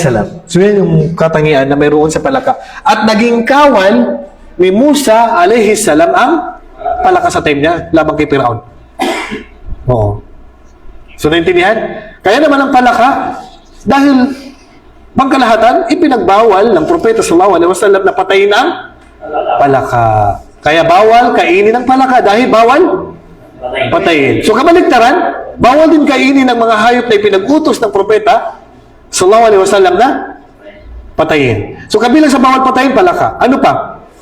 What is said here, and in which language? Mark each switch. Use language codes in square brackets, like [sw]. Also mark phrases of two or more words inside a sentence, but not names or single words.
[tl] So yan yung katangian na mayroon sa palaka. At naging kawal ni Musa a.s. ang palaka sa time niya labang kay Firaun. Oo. So naintindihan? Kaya naman ang palaka, dahil pagkalahatan, ipinagbawal ng propeta [ar] sallallahu alaihi wasallam [tl] na patayin ang palaka. Kaya bawal kainin ang palaka dahil bawal patayin. So kabaligtaran, bawal din kainin ng mga hayop na ipinag-utos ng propeta [ar] sallallahu alaihi wasallam [tl] na patayin. So kabilang sa bawal patayin, palaka. Ano pa?